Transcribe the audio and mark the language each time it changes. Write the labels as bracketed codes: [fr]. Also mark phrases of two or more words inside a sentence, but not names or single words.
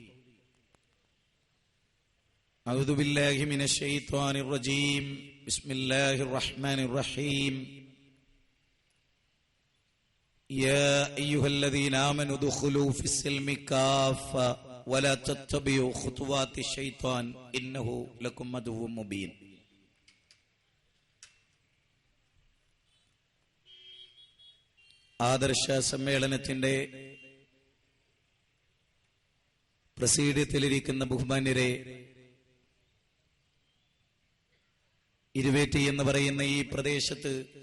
[ar] أعوذ بالله من الشيطان الرجيم. بسم الله الرحمن الرحيم. يا أيها الذين آمنوا ادخلوا في السلم كافة ولا تتبعوا خطوات الشيطان إنه لكم عدو مبين. [ml] ആദർശ സമ്മേളനത്തിന്റെ പ്രസീഡിയത്തിലിരിക്കുന്ന ബഹുമാന്യരെ, ഇരുവേറ്റി എന്ന് പറയുന്ന ഈ പ്രദേശത്ത്